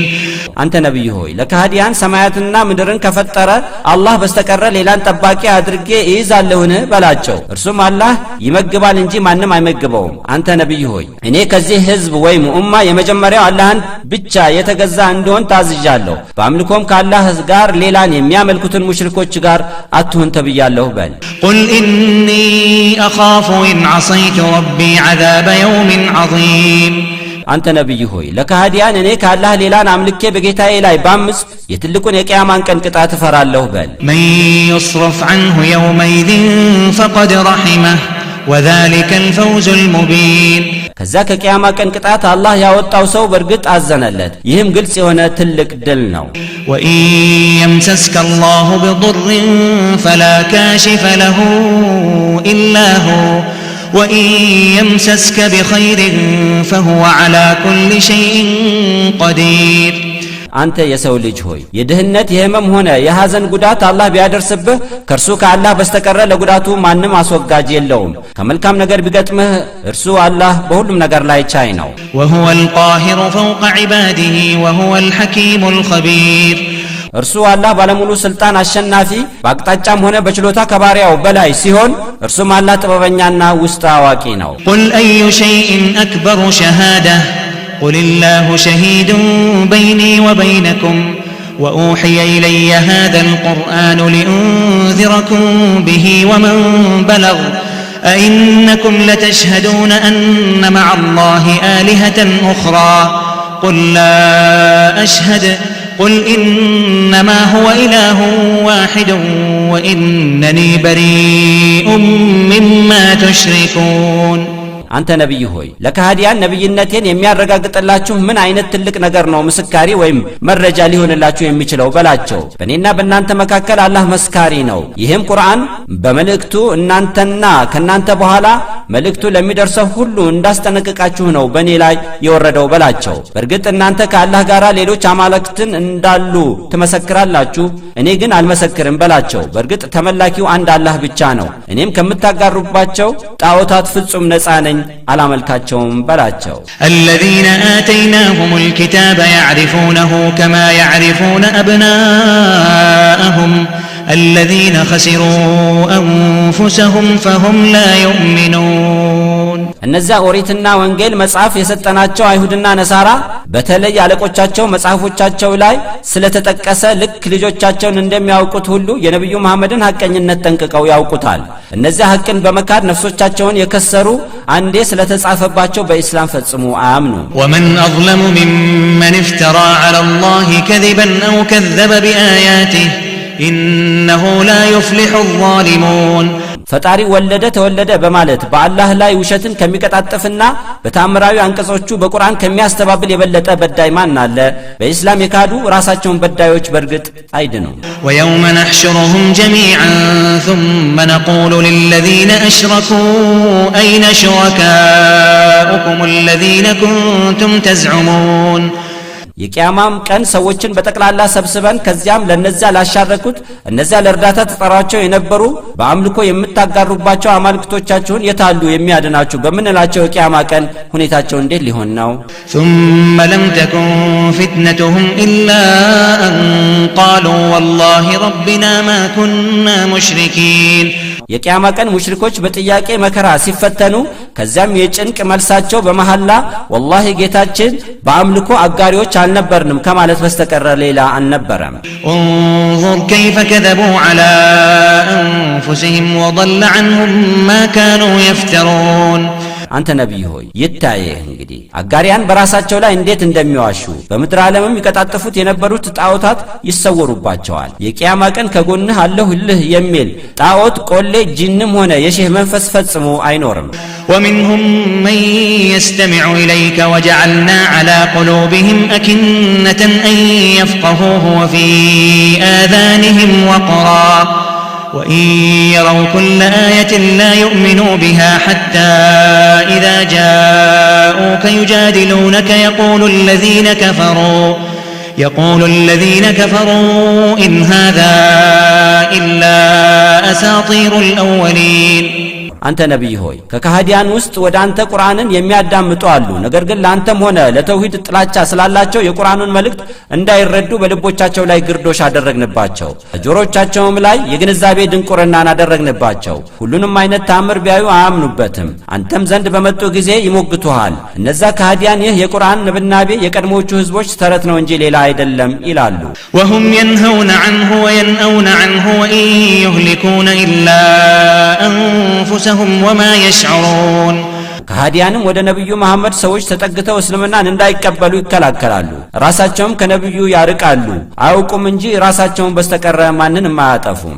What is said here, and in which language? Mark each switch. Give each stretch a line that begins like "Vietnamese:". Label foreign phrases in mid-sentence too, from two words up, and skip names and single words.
Amharic: አንተ ነብይ ሆይ ለካህዲያን ሰማያትና ምድርን ከፈጠረ አላህ በስተቀረ ሌላን ጠባቂ አድርጌ እይዛለሁን በላቸው እርሱም አላህ ይመግባል እንጂ ማንም አይመግበውም አንተ ነብይ ሆይ እኔ ከዚህ ህዝብ ወይም ኡማ የመጀመሪያው አላህን ብቻ የተገዛ እንደሆን ታዝዣለሁ በአምልኮም ከአላህ ጋር ሌላን የሚያመልኩትን ሙሽሪኮች ጋር አትሁን ተብያለሁ በል
Arabic: قل إني أخاف إن عصيت ربي عذاب يوم عظيم
Amharic: አንተ ነብይ ሆይ ለካህዲያን እኔ ከአላህ ሌላን አምልኬ በጌታዬ ላይ ባምጽ የትልቁን የቂያማን ቀን ቅጣት እፈራለሁ በል
Arabic: من يصرف عنه يومئذ فقد رحمه وذلك الفوز المبين
Amharic: ከዛ ከቂያማ ቀን ቅጣት አላህ ያወጣው ሰው በርግጥ አዘነለት ይህም ግልጽ የሆነ ትልቅ ድል ነው
Arabic: وإن يمسسك الله بضر فلا كاشف له إلا هو وإن يمسسك بخير فهو على كل شيء قدير
Amharic: አንተ የሰው ልጅ ሆይ የድህነት የህመም ሆነ የሐዘን ጉዳት አላህ ቢያደርስብህ ከርሱ ከአላህ በስተቀረ ለጉዳቱ ማንም አስወጋጅ የለውም ከመልካም ነገር ቢገጥምህ እርሱ አላህ በሁሉም ነገር ላይ ቻይ ነው
Arabic: وهو القاهر فوق عباده وهو الحكيم الخبير
Amharic: እርሱ አላህ ባለሙሉ ስልጣን አሸናፊ በአቅጣጫም ሆነ በችሎታ ከባሪያው በላይ ሲሆን እርሱም አላህ ጥበበኛና ውስጥ አዋቂ ነው
Arabic: قل أي شيء أكبر شهادة قل الله شهيد بيني وبينكم وأوحي إلي هذا القرآن لأنذركم به ومن بلغ أئنكم لتشهدون أن مع الله آلهة أخرى قل لا أشهد قل إنما هو إله واحد وإنني بريء مما تشركون
Amharic: አንተ ነብይ ሆይ ለካህዲያን ነብይነቴን የሚያረጋግጥላችሁ ምን አይነት ትልቅ ነገር ነው መስካሪ ወይም መረጃ ሊሆንላችሁ የሚችለው በላቸው በእኔና በእናንተ መካከል አላህ መስካሪ ነው ይህም ቁርአን በመልእክቱ እናንተና ከናንተ በኋላ መልእክቱ ለሚደርሰው ሁሉ እንዳስጠነቀቃችሁ ነው በእኔ ላይ የወረደው በላቸው በርግጥ እናንተ ከአላህ ጋር ሌሎች አማልክትን እንዳሉ ትመሰክራላችሁ እኔ ግን አልመሰክርም በላቸው በርግጥ ተመላኪው አንድ አላህ ብቻ ነው እኔም ከምታጋሩባቸው ጣዖታት ፍጹም ነፃ ነኝ አላመልካቸውም በላቸው
Arabic: الذين آتيناهم الكتاب يعرفونه كما يعرفون أبناءهم الذين خسروا أنفسهم فهم لا يؤمنون
Amharic: እነዚያ ኦሪትና ወንጌል መጽሐፍ የሰጠናቸው አይሁድና ነሳራ በተለይ አለቆቻቸው መጽሐፎቻቸው ላይ ስለተጠቀሰ ልክ ልጆቻቸውን እንደሚያውቁት ሁሉ የነብዩ መሐመድን ሐቀኝነት ጠንቅቀው ያውቁታል እነዚያ ሐቅን በመካድ ነፍሶቻቸውን የከሰሩ አንዴ ስለተጻፈባቸው በእስላም ፈጽሞ አያምኑ
Arabic: ومن أظلم ممن افترى على الله كذبا أو كذب بآياته إنه لا يفلح الظالمون
Amharic: ፈጣሪ ወለደ ተወለደ በማለት በአላህ ላይ ውሸትን ከሚቀጣጥፍና በታምራዊ አንቀጾቹ በቁርአን ከሚያስተባብል የበለጠ በዳይ ማን አለ በእስላም የካዱ ራሳቸውን በዳዮች በርግጥ አይድኑ
Arabic: ويوم نحشرهم جميعا ثم نقول للذين أشركوا أين شركاؤكم الذين كنتم تزعمون
Amharic: የቂያማም ቀን ሰዎችን በጠቅላላ ሰብስበን ከዚያም ለነዚያ ላሻረኩት እነዚያ ለእርዳታ ተጠራቸው የነበሩ በአምልኮ የምታጋሩባቸው አማልክቶቻችሁን የታሉ የሚያድናችሁ በመንላቸው የቂያማ ቀን ሁኔታቸው እንዴት ሊሆን ነው
Arabic: ثم لم تكن فتنتهم إلا أن قالوا والله ربنا ما كنا مشركين
Amharic: የቂያማ ቀን ሙሽሪኮች በጥያቄ መከራ ሲፈተኑ ከዚያም የጭንቅ መልሳቸው በመሐላ ወላሂ ጌታችን በአምልኮ አጋሪዎች አልነበርንም ከማለት በስተቀር ሌላ አልነበረም።
Arabic: انظر كيف كذبوا على أنفسهم وضل عنهم ما كانوا يفترون
Amharic: አንተ ነብይ ሆይ ይታየህ እንግዲህ አጋሪያን በራሳቸው ላይ እንዴት እንደሚዋሹ በምድር ዓለምም ይቀጣጥፉት የነበሩት ጣዖታት ይሰወሩባቸዋል። የቂያማ ቀን ከጎንህ አለሁልህ የሚል ጣዖት ቆሌ ጂንም ሆነ የሼህ መንፈስ ፈጽሞ አይኖርም።
Arabic: ومنهم من يستمع إليك وجعلنا على قلوبهم أكنة أن يفقهوه وفي آذانهم وقرا وإن يروا كل آية لا يؤمنوا بها حتى إذا جاءوك يجادلونك يقول الذين كفروا إن هذا إلا أساطير الأولين
Amharic: አንተ ነብይ ሆይ ከካህዲያን ውስጥ ወደ አንተ ቁርአንን የሚያዳምጡ አሉ። ነገር ግን ለአንተም ሆነ ለተውሂድ ጥላቻ ስላላቸው የቁርአኑን መልእክት እንዳይረዱ በልቦቻቸው ላይ ግርዶሽ አደረግንባቸው፣ ጆሮቻቸውም ላይ የግንዛቤ ድንቁርናን አደረግንባቸው። ሁሉንም አይነት ታምር ቢያዩ አያምኑበትም። አንተም ዘንድ በመጡ ጊዜ ይሞግቱሃል። እነዛ ካህዲያን ይህ የቁርአን ንብናቤ የቀድሞቹ ህዝቦች ተረት ነው እንጂ ሌላ አይደለም ይላሉ።
Arabic: وهم ينهون عنه وينأون عنه وإن يهلكون إلا أنفسهم وما يشعرون
Amharic: ከሃዲያንም ወደ ነብዩ መሐመድ ሰዎች ተጠግተው እስልምናን እንዳይቀበሉ ይከላከላሉ፣ ራሳቸውም ከነብዩ ያርቃሉ። አያውቁም እንጂ ራሳቸውን በስተቀረ ማንንም አያጠፉም።